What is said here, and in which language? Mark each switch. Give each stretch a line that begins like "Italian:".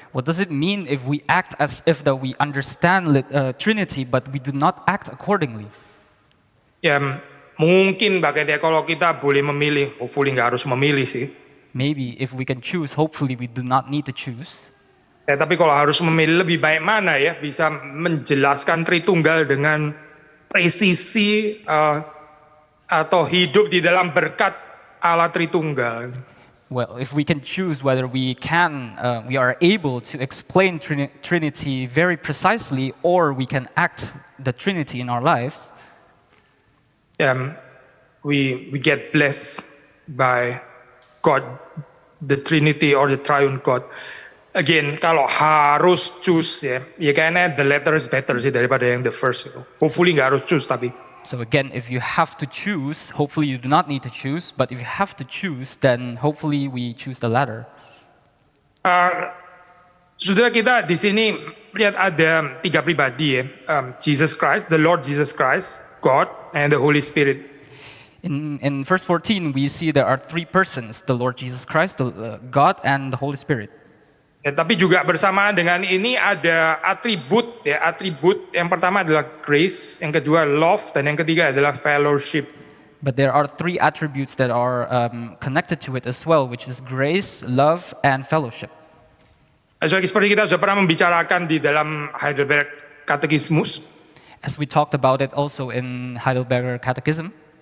English: What does it mean if we act as if that we understand Trinity, but we do not act accordingly?
Indonesian: Ya mungkin bagaimana kalau kita boleh memilih, hopefully nggak harus memilih sih.
English: Maybe if we can choose, hopefully we do not need to choose.
Indonesian: Ya, tapi kalau harus memilih lebih baik mana ya bisa menjelaskan Tritunggal dengan presisi atau hidup di dalam berkat Allah Tritunggal.
English: Well, if we can choose whether we are able to explain Trinity very precisely, or we can act the Trinity in our lives, we get blessed by God, the Trinity or the Triune God. Again,
Indonesian: kalau harus
English: choose
Indonesian: ya kayaknya
English: the latter is better
Indonesian: sih daripada yang
English: the first.
Indonesian: Hopefully nggak harus choose tapi.
English: So again, if you have to choose, hopefully you do not need to choose. But if you have to choose, then hopefully we choose the latter.
Indonesian: Saudara kita di sini lihat ada 3 pribadi ya,
English: Jesus Christ, the Lord Jesus Christ, God, and the Holy Spirit. In verse 14, we see there are 3 persons: the Lord Jesus Christ, God, and the Holy Spirit.
Indonesian: Ya, tapi juga bersamaan dengan ini ada atribut ya, atribut yang pertama adalah grace, yang kedua love, dan yang ketiga adalah fellowship.
English: But there are 3 attributes that are connected to it as well, which is grace, love, and fellowship.
Indonesian: Seperti kita sudah pernah membicarakan di dalam Heidelberg Catechismus.
English: As we talked about it also in Heidelberger Catechism.